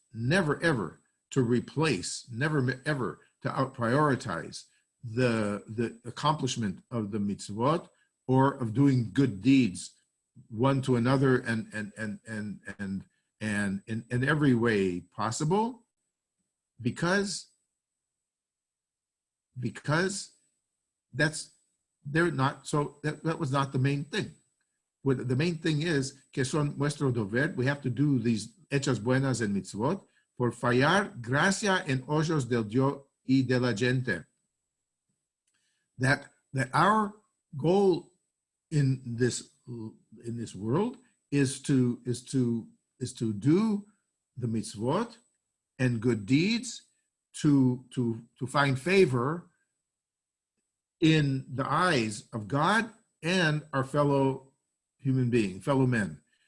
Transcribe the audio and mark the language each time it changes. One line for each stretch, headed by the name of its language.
English: Never ever to replace, never ever to out-prioritize the accomplishment of the mitzvot or of doing good deeds one to another and in every way possible, because that was not the main thing. What the main thing is,
Ladino: que son nuestro deber,
English: we have to do these
Ladino: hechas buenas en mitzvot por fallar gracia en ojos del Dios y de la gente.
English: That our goal in this world is to do the mitzvot and good deeds to find favor in the eyes of God and our fellow human being, fellow men.